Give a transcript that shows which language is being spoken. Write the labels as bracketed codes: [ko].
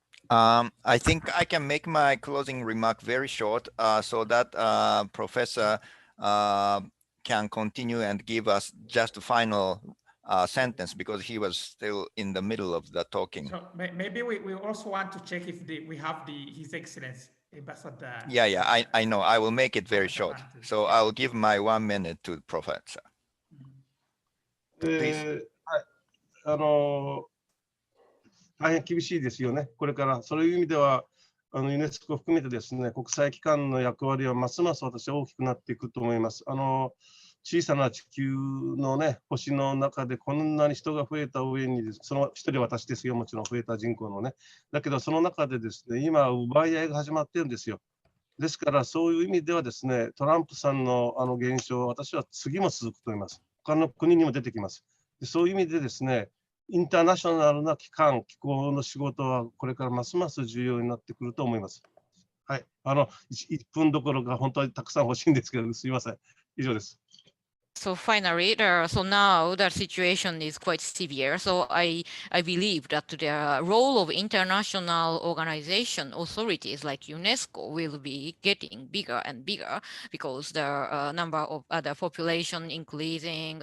[en] I think I can make my closing remark very short so that Professor can continue and give us just a final sentence because he was still in the middle of the talking. So maybe we also want to check if we have His Excellency Ambassador. Yeah, I know. I will make it very short. So I'll give my 1 minute to Professor. Please. [ja] 大変厳しいですよね、これから。そういう意味では、ユネスコ含めてですね、国際機関の役割はますます私は大きくなっていくと思います。小さな地球のね、星の中でこんなに人が増えた上に、その一人私ですよ、もちろん増えた人口のね。だけど、その中でですね、今、奪い合いが始まってるんですよ。ですから、そういう意味ではですね、トランプさんの現象、私は次も続くと思います。他の国にも出てきます。そういう意味でですね、インターナショナルな機構の仕事はこれからますます重要になってくると思います。はい、1分どころか本当にたくさん欲しいんですけど、すみません。以上です。 [en] So finally, so now the situation is quite severe. So I believe that the role of international organization authorities like UNESCO will be getting bigger and bigger because the number of the population increasing.